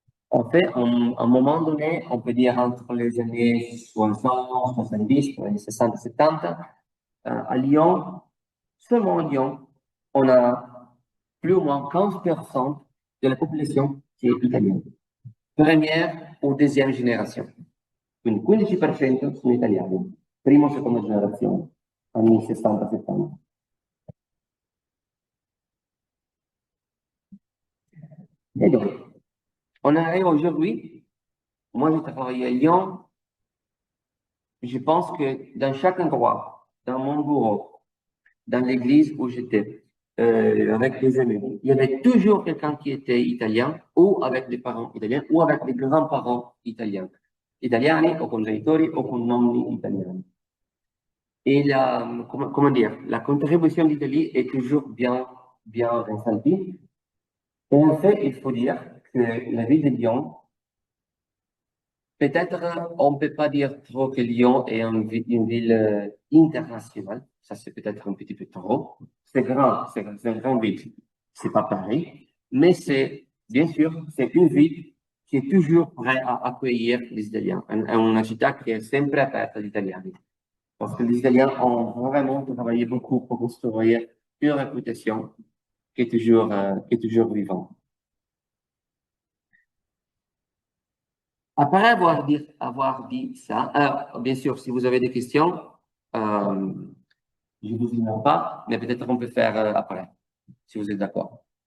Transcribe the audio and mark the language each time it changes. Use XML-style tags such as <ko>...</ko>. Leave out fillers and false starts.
<fr>En fait, à un moment donné, on peut dire entre les années 60, 70, les années 60, 70, à Lyon, seulement à Lyon, on a plus ou moins 15% de la popolation qui est italienne. Première ou deuxième génération.</fr> <it>Quindi 15% sono italiani, prima o seconda generazione, anni 60-70.</it> <fr>Et donc, on arrive aujourd'hui, moi j'ai travaillé à Lyon, je pense que dans chaque endroit, dans mon bureau, dans l'église où j'étais, avec des amis, il y avait toujours quelqu'un qui était italien, ou avec des parents italiens, ou avec des grands-parents italiens.</fr> <it>Italiani o con genitori o con nonni italiani.</it> <fr>Et comment dire, la contribution d'Italie est toujours bien ressentie. Et en fait, il faut dire que la ville de Lyon, peut-être on ne peut pas dire trop que Lyon est une ville internationale. Ça, c'est peut-être un petit peu trop. C'est grand, c'est une grande ville. C'est pas Paris. Mais c'est, bien sûr, c'est une ville qui est toujours prête à accueillir les Italiens.</fr> <it>Une città qui est sempre aperta agli italiani.</it> <fr>Parce que les Italiens ont vraiment travaillé beaucoup pour construire une réputation qui est toujours vivante. Après avoir dit ça, alors, bien sûr, si vous avez des questions, je ne vous ignore pas, mais peut-être qu'on peut faire après, si vous êtes d'accord.</fr>